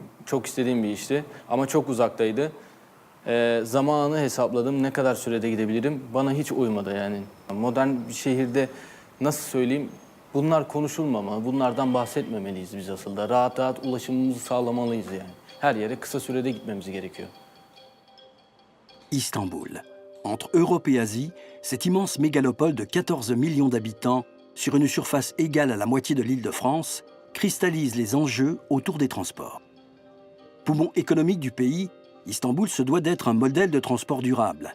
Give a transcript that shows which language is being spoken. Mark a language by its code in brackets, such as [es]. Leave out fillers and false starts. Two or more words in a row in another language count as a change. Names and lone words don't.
[tr] Çok istediğim bir işti ama çok uzaktaydı. Zamanı hesapladım, ne kadar sürede gidebilirim, bana hiç uymadı yani. Modern bir şehirde nasıl söyleyeyim, bunlar konuşulmamalı, bunlardan bahsetmemeliyiz biz aslında. Rahat rahat ulaşımımızı sağlamalıyız yani. Her yere kısa sürede gitmemiz gerekiyor. Istanbul. [fr] Entre Europe et Asie, cette immense mégalopole de 14 millions d'habitants, sur une surface égale à la moitié de l'Île-de-France, cristallise les enjeux autour des transports. Poumon économique du pays, Istanbul se doit d'être un modèle de transport durable.